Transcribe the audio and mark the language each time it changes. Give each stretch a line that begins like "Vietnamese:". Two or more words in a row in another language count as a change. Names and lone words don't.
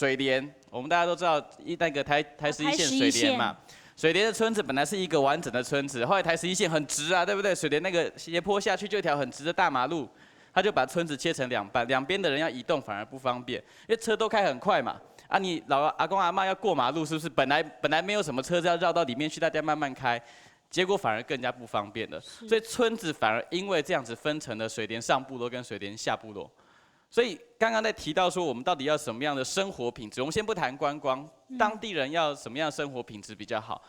Chinese: 水連，我們大家都知道那個台11線水連嘛，水連的村子本來是一個完整的村子，後來台11線很直啊，對不對？水連那個斜坡下去就一條很直的大馬路。他就把村子切成2半，兩邊的人要移動反而不方便，因為車都開很快嘛。啊，你阿公阿嬤要過馬路，是不是本來沒有什麼車子要繞到裡面去，大家慢慢開。结果反而更加不方便了。所以村子反而因为这样子分成了水田上部落跟水田下部落。所以刚刚在提到说，我们到底要什么样的生活品质？我们先不谈观光，当地人要什么样的生活品质比较好？